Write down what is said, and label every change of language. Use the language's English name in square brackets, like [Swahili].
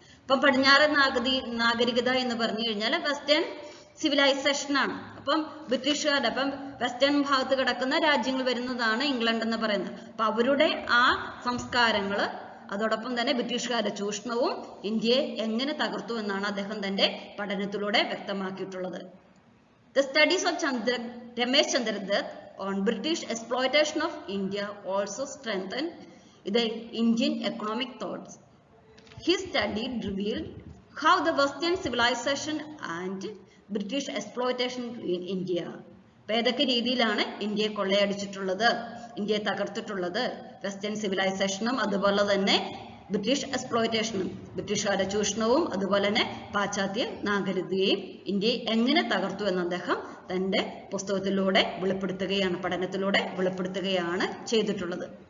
[Malayalam] അപ്പം പടിഞ്ഞാറൻ നാഗരികത എന്ന് പറഞ്ഞു കഴിഞ്ഞാൽ വെസ്റ്റേൺ സിവിലൈസേഷൻ ആണ്. അപ്പം ബ്രിട്ടീഷുകാരുടെ വെസ്റ്റേൺ ഭാഗത്ത് കിടക്കുന്ന രാജ്യങ്ങൾ വരുന്നതാണ് ഇംഗ്ലണ്ട് എന്ന് പറയുന്നത്. അപ്പൊ അവരുടെ ആ സംസ്കാരങ്ങള്, അതോടൊപ്പം തന്നെ ബ്രിട്ടീഷുകാരുടെ ചൂഷണവും ഇന്ത്യയെ എങ്ങനെ തകർത്തു എന്നാണ് അദ്ദേഹം തന്റെ പഠനത്തിലൂടെ വ്യക്തമാക്കിയിട്ടുള്ളത്. [English] The studies of Ramesh Chandra Dutt on British exploitation of India also strengthened the Indian economic thoughts. His study revealed how the Western civilization and British exploitation in India. [Malayalam] ഏതൊക്കെ രീതിയിലാണ് ഇന്ത്യയെ കൊള്ളയടിച്ചിട്ടുള്ളത്, ഇന്ത്യയെ തകർത്തിട്ടുള്ളത്, വെസ്റ്റേൺ സിവിലൈസേഷനും അതുപോലെ തന്നെ ബ്രിട്ടീഷ് എക്സ്പ്ലോയിറ്റേഷനും, ബ്രിട്ടീഷുകാരുടെ ചൂഷണവും അതുപോലെ തന്നെ പാശ്ചാത്യ നാഗരികതയെയും ഇന്ത്യയെ എങ്ങനെ തകർത്തു എന്ന് അദ്ദേഹം തന്റെ പുസ്തകത്തിലൂടെ വെളിപ്പെടുത്തുകയാണ്, പഠനത്തിലൂടെ വെളിപ്പെടുത്തുകയാണ് ചെയ്തിട്ടുള്ളത്.